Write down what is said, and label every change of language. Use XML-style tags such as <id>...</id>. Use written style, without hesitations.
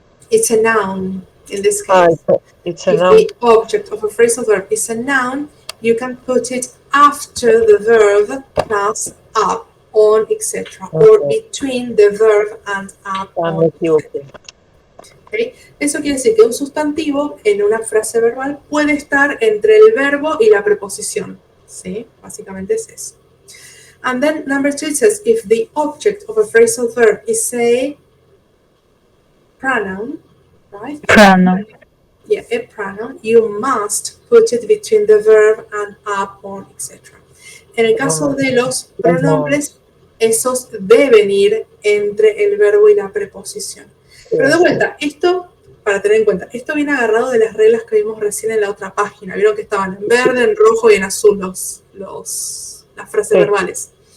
<en>It's a noun in this case. It's a if noun. the object of a phrasal verb is a noun, you can put it after the verb plus up, on, etc. Or between the verb and up, on, etc. ¿Okay?</en> <es>Eso quiere decir que un sustantivo en una frase verbal puede estar entre el verbo y la preposición. ¿Sí? Básicamente es eso.</es> <en>And then number 2 it says, if the object of a phrasal verb is a pronoun, right? Pronoun. Yeah, a pronoun, you must put it between the verb and up, on, etc.</en> <es>En el caso de los pronombres, esos deben ir entre el verbo y la preposición. Pero de vuelta, esto, para tener en cuenta, esto viene agarrado de las reglas que vimos recién en la otra página. Vieron que estaban en verde, en rojo y en azul las frases verbales.</es>